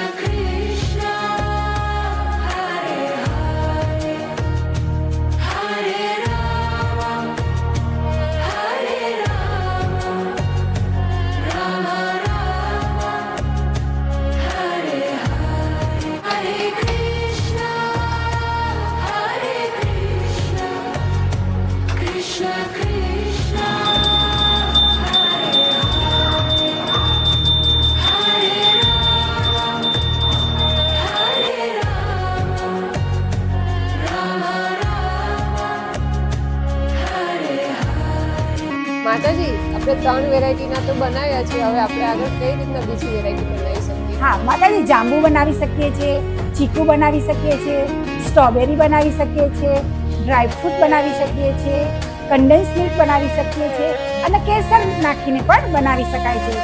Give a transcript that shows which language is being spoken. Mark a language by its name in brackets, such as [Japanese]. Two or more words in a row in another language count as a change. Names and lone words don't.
[Sanskrit] Krishna, Hare Hare, Hare Rama, Hare Rama, Rama Rama, Hare Hare, Hare Krishna, Hare Krishna, Krishna Krishna, Hare Hare, Hare Rama, Hare Rama, Rama Rama, Hare Hare. [Gujarati] માતાજી, આપણે 3 વેરાયટીના તો બનાવ્યા છે, હવે આપણે આગળ કઈ રીતના બીજી વેરાયટી બનાવી શકીએ? હા માતાજી, જાંબુ બનાવી શકીએ છીએ, ચીકુ બનાવી શકીએ છીએ, સ્ટ્રોબેરી બનાવી શકીએ છીએ, ડ્રાયફ્રૂટ બનાવી શકીએ છીએ, [English] condense milk [Gujarati] બનાવી શકીએ છીએ અને કેસર નાખીને પણ બનાવી શકાય છે.